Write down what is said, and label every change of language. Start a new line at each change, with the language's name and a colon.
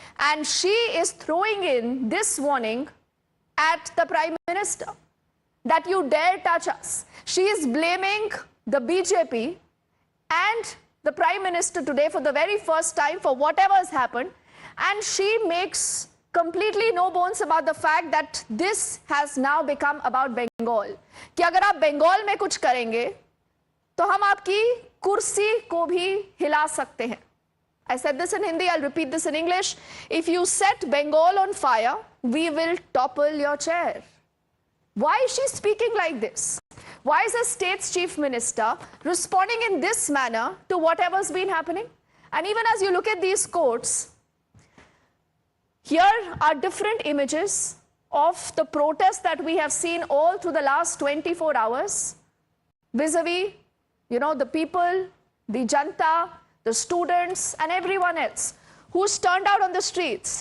English: And she is throwing in this warning at the Prime Minister, that you dare touch us. She is blaming the BJP and the Prime Minister today for the very first time for whatever has happened. And she makes completely no bones about the fact that this has now become about Bengal.
Hindi: कि अगर आप बंगाल में कुछ करेंगे, तो हम आपकी कुर्सी को भी हिला सकते हैं.
English: I said this in Hindi, I'll repeat this in English. If you set Bengal on fire, we will topple your chair. Why is she speaking like this? Why is a state's Chief Minister responding in this manner to whatever's been happening? And even as you look at these quotes, here are different images of the protests that we have seen all through the last 24 hours, vis-a-vis, the people, the janta, the students and everyone else who's turned out on the streets.